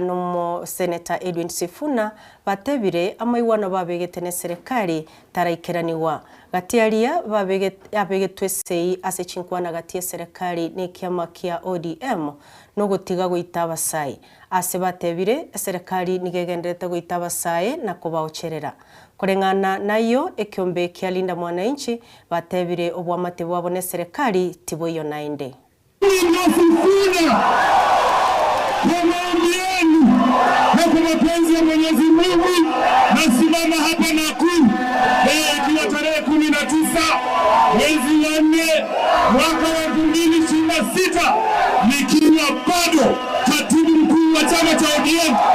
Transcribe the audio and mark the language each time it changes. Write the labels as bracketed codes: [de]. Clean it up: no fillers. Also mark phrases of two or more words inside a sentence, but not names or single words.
[guz] no Senator Edwin Sifuna batebire amaiwana babegete ne serikali taraikeraniwa gatiaria babegetwe sei ase chinkwana gatie serikali ne kiama kia ODM no gutiga guitaba sai ase batebire serikali nigegenderete guitaba sai na kubaocherera kurengana nayo ekiombe kia linda mwananchi batebire obwamate bwabo ne serikali tibo iyo nainde [sw] na kwa mapenzi ya Mwenyezi Mungu nasimama hapa Nakuru leo ikiwa tarehe 19 mwezi wa 4 mwaka wa 2026 nikiwa bado katibu mkuu wa chama cha ODM.